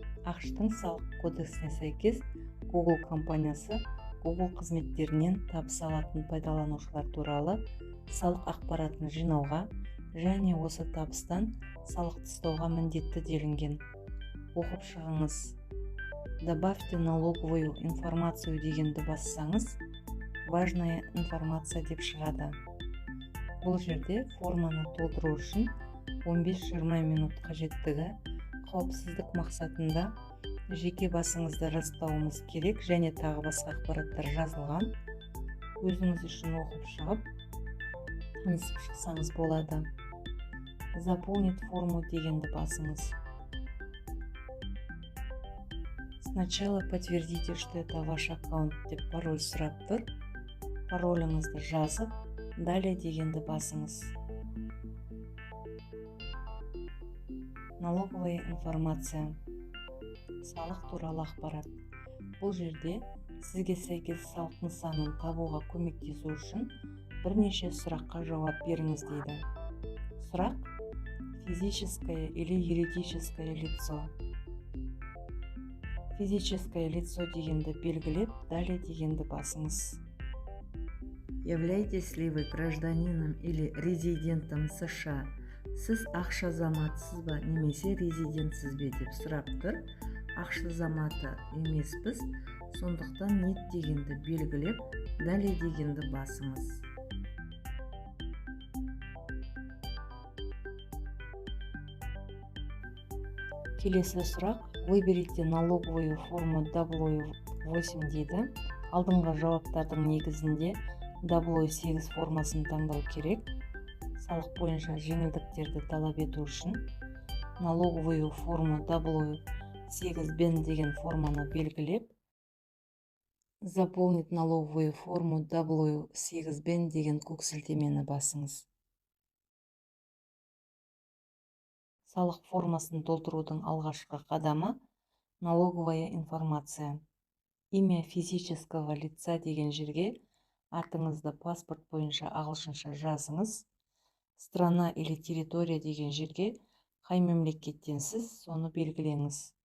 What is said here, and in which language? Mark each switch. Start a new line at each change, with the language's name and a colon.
Kazakh: ақш-тың салық кодексіне сәйкес Google компаниясы Google қызметтерінен табыс алатын пайдаланушылар туралы салық ақпаратын жинауға және осы табыстан салық тастауға міндетті делінген. Оқып шығыңыз.
Russian: Добавьте налоговую информацию
Kazakh: дегенді бассаңыз,
Russian: важная информация
Kazakh: деп шығады. Бұл жерде форманы толтыру үшін 15-20 минут қажеттігі, қауіпсіздік мақсатында жеке басыңызды растауыңыз керек және тағы басқа ақпараттар жазылған. Өзіңіз үшін оқып шығып, танысып шықсаңыз болады.
Russian: Заполнить форму
Kazakh: дегенді басыңыз.
Russian: Сначала подтвердите, что это ваш аккаунт
Kazakh: деп пароль сұрап тұр. Пароліңізді жазып, далее дегенді басыңыз.
Russian: Налоговая информация.
Kazakh: Салық туралы ақпарат. Бұл жерде сізге сәйкес салық нысанын табуға көмектесу үшін бірнеше сұраққа жауап беріңіз дейді.
Russian: Сұрақ: физическое или юридическое лицо. Физическое лицо
Kazakh: дегенді белгілеп, далее дегенді басыңыз.
Russian: Являетесь ли вы гражданином или резидентом США?
Kazakh: Сіз ақш азаматсыз ба немесе резидентсіз бе деп сұрап тұр. Ақш азаматы емеспіз, сондықтан нет дегенді белгілеп, далее дегенді басыңыз. Келесі сұрақ:
Russian: выберите налоговую форму
Kazakh: W8 дейді. Алдыңғы жауаптардың негізінде W8 формасын таңдау керек. Салық бойынша жеңілдіктерді талап ету үшін
Russian: налоговую форму
Kazakh: W8 деген форманы белгілеп,
Russian: Заполнить налоговую форму
Kazakh: W8 деген көк сілтемені басыңыз. Салық формасын толтырудың алғашқы қадамы –
Russian: налоговая информация. Имя физического лица
Kazakh: деген жерге атыңызды паспорт бойынша ағылшынша жазыңыз.
Russian: Страна или территория
Kazakh: деген жерге қай мемлекеттенсіз, соны белгілеңіз.